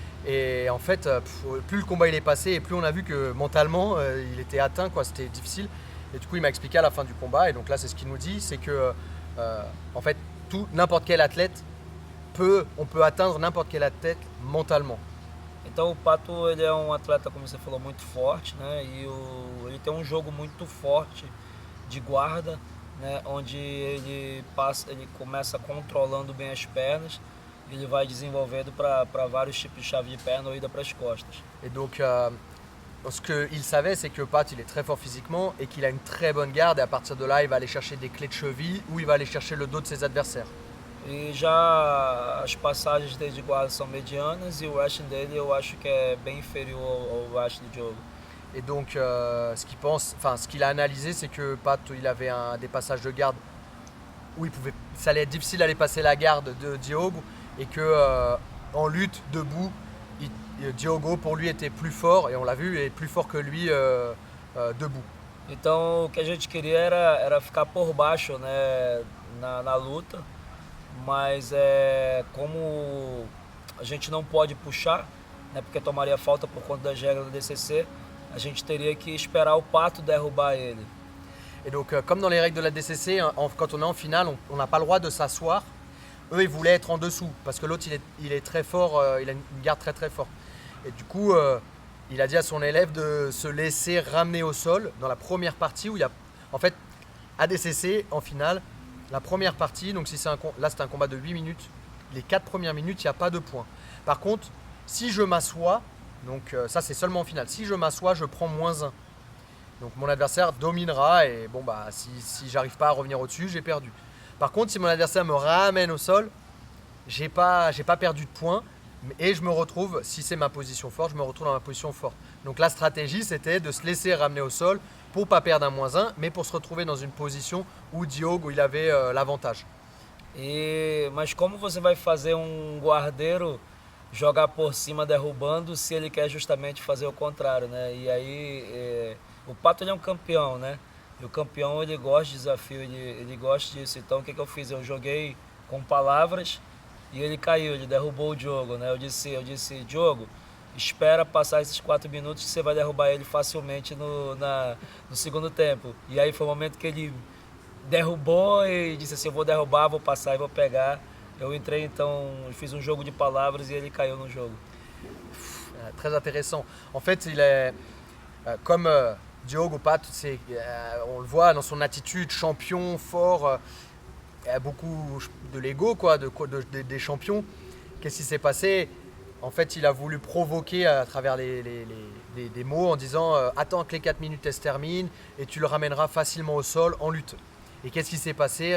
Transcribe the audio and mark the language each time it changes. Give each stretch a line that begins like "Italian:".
French: Et en fait, plus le combat il est passé, et plus on a vu que mentalement, il était atteint, quoi. C'était difficile. Et du coup, il m'a expliqué à la fin du combat, et donc là, c'est ce qu'il nous dit, c'est que, en fait, n'importe quel athlète on peut atteindre n'importe quel athlète mentalement.
Portuguese: Então o Pato ele é um atleta, como você falou, muito forte, né? E ele tem um jogo muito forte de guarda, né? Onde ele começa controlando bem as pernas, ele vai desenvolvendo para vários tipos de chave de perna ou ida para as costas.
French: Et donc ce qu'il savait, c'est que Pat il est très fort physiquement et qu'il a une très bonne garde, et à partir de là il va aller chercher des clés de cheville ou il va aller chercher le dos de ses adversaires.
Portuguese: E já as passagens dele de guarda são medianas e o wrestling dele eu acho que é bem inferior ao wrestling do Diogo.
French: Et donc ce qu'il a analysé, c'est que Pat il avait des passages de garde où ça allait être difficile d'aller passer la garde de Diogo, et que en lutte debout, Diogo pour lui était plus fort, et on l'a vu, est plus fort que lui debout.
Portuguese: Então o que a gente queria era ficar por baixo, né, na luta. Mas como a gente não pode puxar, né, porque tomaria falta por conta das regras do DCC, a gente teria que esperar o Pato derrubar ele.
French: Et donc comme dans les règles de la DCC, quand on est en finale, on n'a pas le droit de s'asseoir. Eux ils voulaient être en dessous parce que l'autre il est très fort, il a une garde très très forte. Et du coup il a dit à son élève de se laisser ramener au sol dans la première partie où il y a, en fait, ADCC en finale, la première partie, donc là c'est un combat de 8 minutes, les 4 premières minutes, il n'y a pas de points. Par contre, si je m'assois, donc ça c'est seulement en finale, si je m'assois, je prends -1. Donc mon adversaire dominera, et bon bah si j'arrive pas à revenir au-dessus, j'ai perdu. Par contre, si mon adversaire me ramène au sol, j'ai pas perdu de points, et je me retrouve, si c'est ma position forte, je me retrouve dans ma position forte. Donc la stratégie c'était de se laisser ramener au sol pour pas perdre un -1, mais pour se retrouver dans une position où Diogo il avait l'avantage.
Portuguese: Mas como você vai fazer guardeiro jogar por cima derrubando se ele quer justamente fazer o contrário, né? E aí o Pato ele é um campeão, né? E o campeão ele gosta de desafio, ele gosta disso. Então o que eu fiz? Eu joguei com palavras e ele caiu, ele derrubou o Diogo, né? Eu disse, Diogo, espera passar esses 4 minutos que você vai derrubar ele facilmente no segundo tempo. E aí foi o momento que ele derrubou e disse assim, eu vou derrubar, vou passar e vou pegar. Eu entrei então, fiz jogo de palavras e ele caiu no jogo.
French: Très intéressant. En fait, il est comme Diogo Pat, on le voit dans son attitude, champion, fort, il y a beaucoup de l'ego quoi, des champions. Qu'est-ce qui s'est passé? En fait, il a voulu provoquer à travers des mots en disant attends que les 4 minutes elles se terminent et tu le ramèneras facilement au sol en lutte. Et qu'est-ce qui s'est passé?